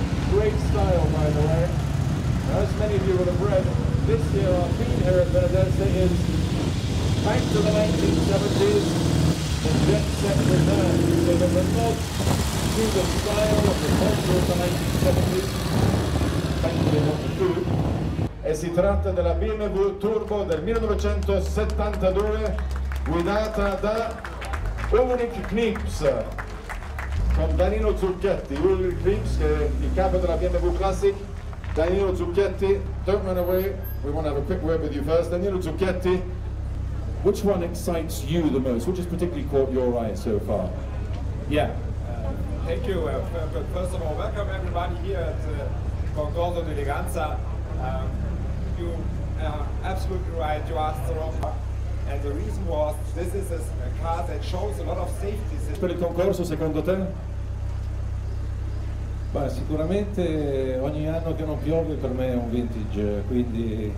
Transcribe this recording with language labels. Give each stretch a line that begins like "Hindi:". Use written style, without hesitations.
English: Great style, by the way. Now, as many of you will have read, this year our theme here at Benedetta is back to the 1970s, the jet set return. So there's a nod to the style of the culture of the 1970s, especially what the food.
Italian: E si tratta della BMW Turbo del 1972, guidata da Ulrich Knieps, con Danilo Zucchetti. Ulrich Knieps, che è il capo della BMW Classic.
English: Danilo Zucchetti, don't run away, we want to have a quick word with you first. Danilo Zucchetti, which one excites you the most? Which has particularly caught your eye so far? Yeah, thank you. First of all, welcome everybody here at Concorso d'Eleganza. You are absolutely right, you asked the wrong one. And the reason was, this is a car that shows a lot of safety systems.
Italian: Per il concorso, secondo te? Beh, sicuramente ogni anno che non piove per me è un vintage, quindi...